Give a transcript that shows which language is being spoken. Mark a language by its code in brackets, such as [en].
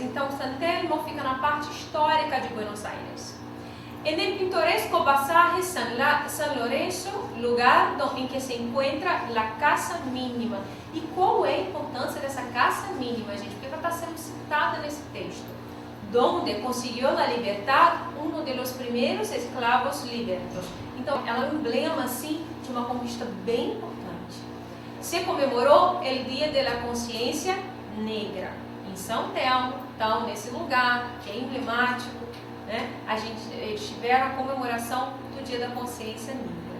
[pt] Então, San Telmo fica na parte histórica de Buenos Aires. [es] En el pintoresco pasaje [pt] San Lorenzo, lugar em que se encontra a Casa Mínima. E qual é a importância dessa Casa Mínima, gente? Porque ela está sendo citada nesse texto. [es] Donde consiguió la libertad uno de los primeros esclavos libertos. [pt] Então, ela é um emblema, assim, de uma conquista bem importante. Se comemorou o Dia de la Consciência Negra em São Telmo, então, nesse lugar que é emblemático, né? Eles tiveram a comemoração do Dia da Consciência Negra.